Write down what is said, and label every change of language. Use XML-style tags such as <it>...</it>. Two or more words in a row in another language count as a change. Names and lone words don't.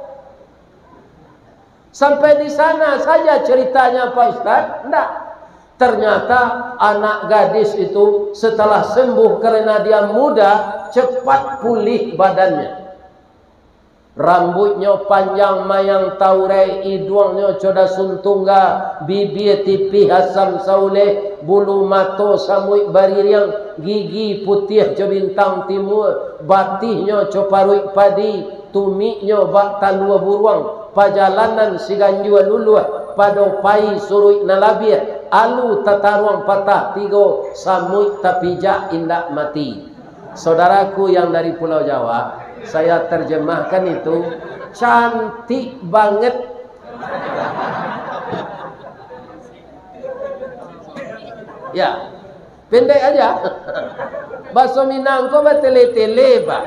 <id>Sampai di sana saja ceritanya, Pak Ustaz. Tidak. Ternyata anak gadis itu setelah sembuh karena dia muda, cepat pulih badannya.</id> <min>Rambutnya panjang mayang taurai, hidungnya coda suntungga, bibir tipih asam sauleh, bulu mato samui baririang, gigi putih jo bintang timur, batihnya co parui padi, tumiknya bak talua buruang, pajalanan siganjua luluh, padopai surui nalabir, alu tataruang patah tigo, samui tapijak indak mati.</min> <id>Saudaraku yang dari Pulau Jawa, saya terjemahkan itu cantik banget. Ya, pendek aja. Bahasa Minang kok tele-tele, Pak.</id>